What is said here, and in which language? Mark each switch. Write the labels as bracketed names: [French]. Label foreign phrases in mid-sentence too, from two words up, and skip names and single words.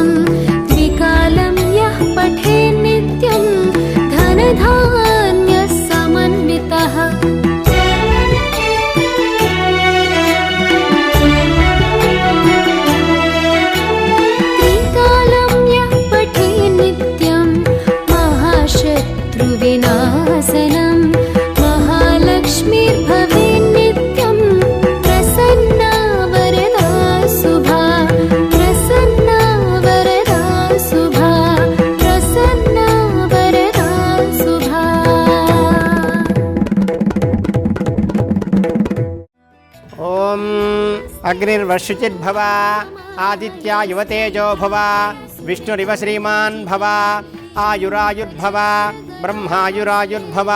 [Sanskrit] ద్వికాలం యః పఠే నిత్యం ధనధాన్య సమన్వితః. త్రికాలం యః పఠే నిత్యం మహాశత్రువినాశనం. महालक्ष्मीर्भवे नित्यं प्रसन्ना वरदा शुभा. प्रसन्ना वरदा शुभा. प्रसन्ना वरदा शुभा. ఓం అగ్నిర్వర్షుచిర్భవ ఆదిత్యా యువతేజో భవ విష్ణురివ శ్రీమాన్ భవ ఆయురాయుర్భవ బ్రహ్మాయురాయుర్భవ.